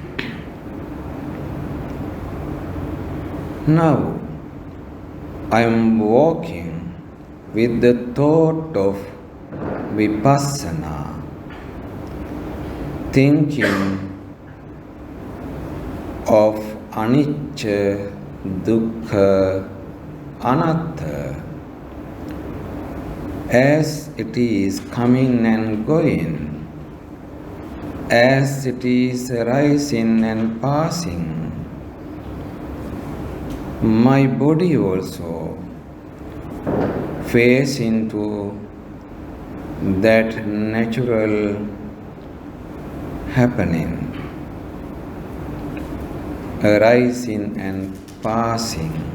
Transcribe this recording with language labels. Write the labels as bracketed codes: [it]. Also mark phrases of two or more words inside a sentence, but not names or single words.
[en] Now I am walking with the thought of vipassana, thinking of anicca, dukkha, anatta as it is coming and going, as it is arising and passing. My body also fades into that natural happening, arising and passing.